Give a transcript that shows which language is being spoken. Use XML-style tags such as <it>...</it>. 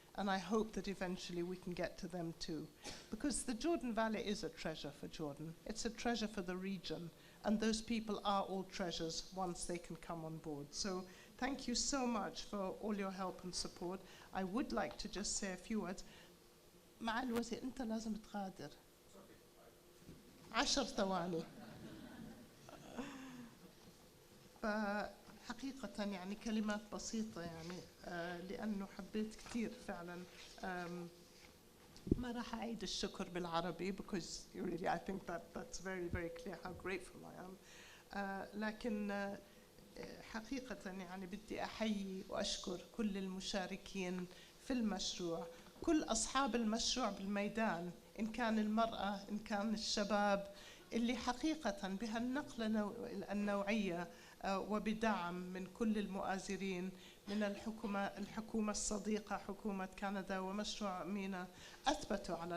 <en>And I hope that eventually we can get to them too. Because the Jordan Valley is a treasure for Jordan. It's a treasure for the region. And those people are all treasures once they can come on board. So thank you so much for all your help and support. I would like to just say a few words.</en> <ar>مع الوزير أنت لازم تغادر 10 ثواني. فحقيقة يعني كلمات بسيطة يعني لأنه حبيت كثير فعلا. ما راح أعيد الشكر بالعربي</ar> <en>because really I think that's very very clear how grateful I am.</en> <ar>لكن حقيقة يعني بدي أحيي وأشكر كل المشاركين في المشروع، كل أصحاب المشروع بالميدان، إن كان المرأة إن كان الشباب، اللي حقيقة بهالنقلة النوعية وبدعم من كل المؤازرين من الحكومة الصديقة حكومة كندا ومشروع مينا، أثبتوا</ar>